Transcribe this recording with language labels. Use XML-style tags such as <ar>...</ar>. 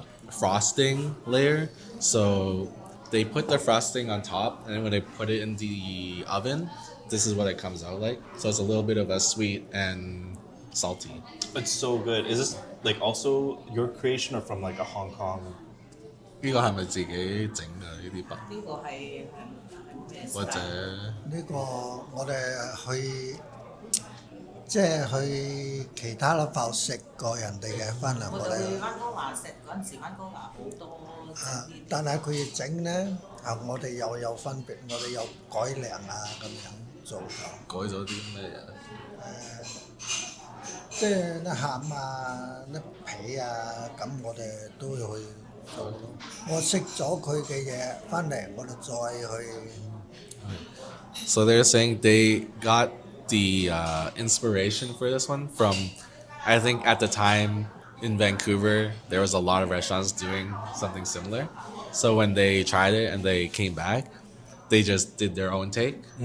<en>frosting layer. So they put the frosting on top, and then when they put it in the oven, this is what it comes out like. So it's a little bit of a sweet and salty. It's so good. Is this like also your creation or from like a Hong Kong?</en> <yue>呢個係咪自己整嘅呢啲包？呢個係咩或者</yue> <en>style？</en> <yue>呢個我哋去即係去其他粒埠食過人哋嘅，翻嚟我我哋去溫哥華食嗰陣時，溫哥華好多整呢啲。但係佢整咧我哋又有分別，我哋有改良咁樣做咗。改咗啲咩嘢？即係啲餡啲皮咁我哋都要去做咯。我識咗佢嘅嘢，翻嚟我哋再去。</yue> <en>So they're saying they got the inspiration for this one from, I think at the time in Vancouver, there was a lot of restaurants doing something similar. So when they tried it and they came back, they just did their own take.</en>